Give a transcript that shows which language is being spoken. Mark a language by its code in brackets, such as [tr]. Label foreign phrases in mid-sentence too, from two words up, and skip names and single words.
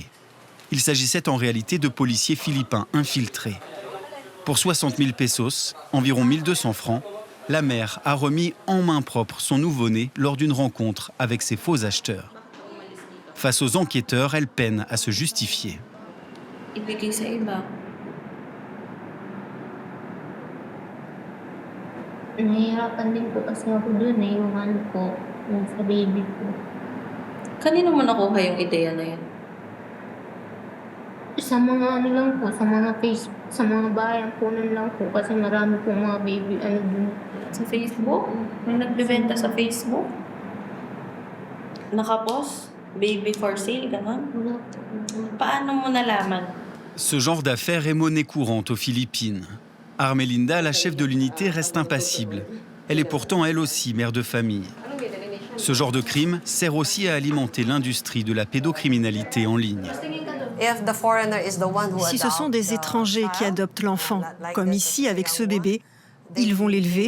[fr] Il s'agissait en réalité de policiers philippins infiltrés. Pour 60 000 pesos, environ 1200 francs, la mère a remis en main propre son nouveau-né lors d'une rencontre avec ses faux acheteurs. Face aux enquêteurs, elle peine à se justifier. [tl] Ibigay sa iba. Nahihirapan din po kasi ako dun yung ano ko, yung sa baby ko. Kanino mo nakuha yung ideya na yan? Sa mga ano lang po, sa mga Facebook, sa mga bayan po nun lang po kasi marami po mga baby ano dun. Sa Facebook? May nagbebenta sa Facebook? Nakapost? [en] Baby for sale, [tl] gano'n? Wala po. Paano mo nalaman? [fr] Ce genre d'affaires est monnaie courante aux Philippines. Armelinda, la chef de l'unité, reste impassible. Elle est pourtant elle aussi mère de famille. Ce genre de crime sert aussi à alimenter l'industrie de la pédocriminalité en ligne. Si ce sont des étrangers qui adoptent l'enfant, comme ici avec ce bébé, ils vont l'élever.